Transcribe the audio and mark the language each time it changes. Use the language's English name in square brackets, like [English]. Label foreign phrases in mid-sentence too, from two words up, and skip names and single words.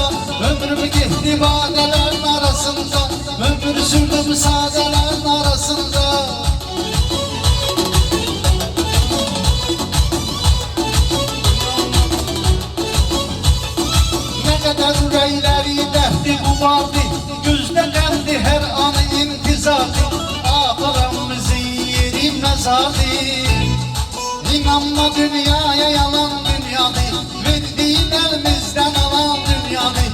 [Azerbaijani] Ömrüm getdi badələrin arasında, ömür sürdüm sadələrin arasında. [Turkish] Ne kadar [Azerbaijani] ürəkləri dərddi bu vardı, gözdə qəmdi hər anı intizardı. Axıramızın yeri məzardı. [Turkish] İnanma dünyaya yalan dünyadır, verdiğin elimizden alan dünyadır.